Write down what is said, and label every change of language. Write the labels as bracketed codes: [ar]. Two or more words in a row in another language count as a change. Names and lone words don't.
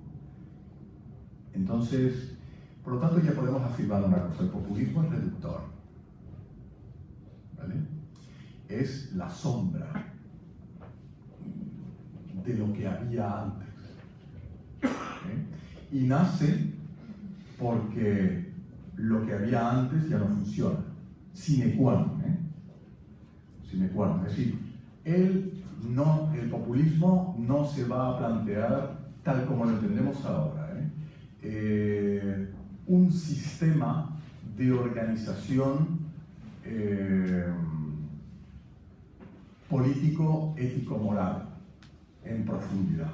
[es] Entonces, por lo tanto, ya podemos afirmar una cosa: el populismo es reductor, ¿vale? Es la sombra de lo que había antes. Y nace porque lo que había antes ya no funciona. [la] Sine qua non, Sine qua non. [es] Es decir, el populismo no se va a plantear tal como lo entendemos ahora. Un sistema de organización político, ético, moral en profundidad.